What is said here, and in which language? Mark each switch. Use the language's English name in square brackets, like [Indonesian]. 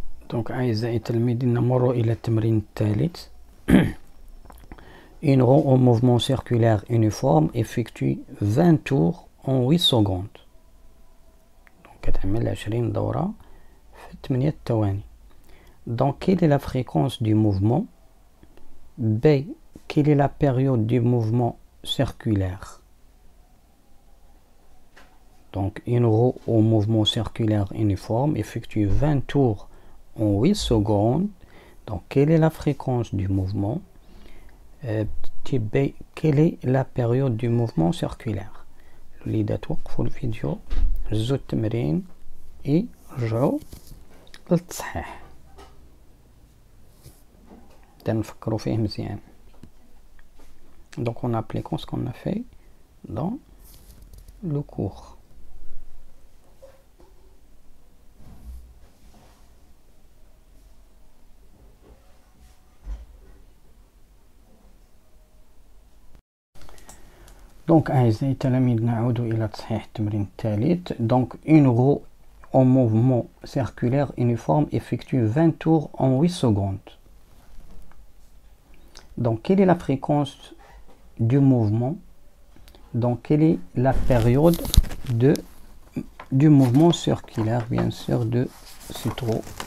[Arabic] Donc, أعزائي التلاميذ نمر إلى التمرين الثالث. [French] Une roue en mouvement circulaire uniforme effectue 20 tours en 8 secondes. [Arabic] Donc, كتعمل 20 دورة في 8 ثواني. [French] Donc, quelle est la fréquence du mouvement? B. Quelle est la période du mouvement circulaire? Donc, une roue au mouvement circulaire uniforme effectue 20 tours en 8 secondes. Donc, quelle est la fréquence du mouvement? Type B. Quelle est la période du mouvement circulaire? [Arabic] الوليدات وقفوا الفيديو هزوا التمرين رجعوا للتصحيح نفكروا فيه مزيان. [French] Donc, on applique ce qu'on a fait dans le cours. [Arabic] Donc, أعزائي التلاميذ نعود إلى تصحيح التمرين الثالث. [French] Donc, une roue en mouvement circulaire uniforme effectue 20 tours en 8 secondes. Donc, quelle est la fréquence du mouvement? Donc, quelle est la période du mouvement circulaire, bien sûr, de cette roue?